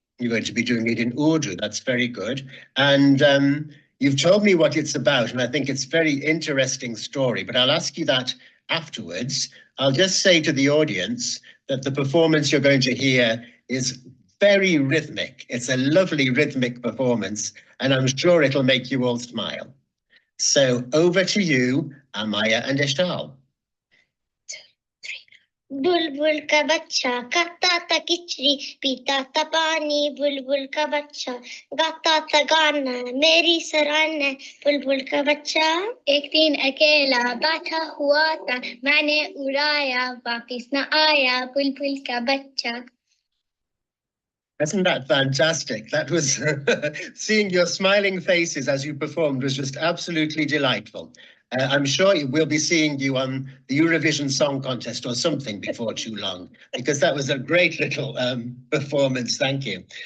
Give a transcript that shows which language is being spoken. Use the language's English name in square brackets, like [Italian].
[English] You're going to be doing it in Urdu. That's very good. And you've told me what it's about, and I think it's a very interesting story, but I'll ask you that afterwards. I'll just say to the audience that the performance you're going to hear is very rhythmic. It's a lovely rhythmic performance, and I'm sure it'll make you all smile. So over to you, Amaya and Ishtal. [Hindi] बुलबुल का बच्चा खाता था खिचड़ी पीता था पानी बुलबुल का बच्चा गाता था गाना मेरी सराहना बुलबुल का बच्चा एक दिन अकेला बैठा हुआ था मैंने उड़ाया वापस न आया बुलबुल का बच्चा. [English] Isn't that fantastic? That was seeing your smiling faces as you performed was just absolutely delightful. I'm sure we'll be seeing you on the Eurovision Song Contest or something before too long, because that was a great little performance. Thank you.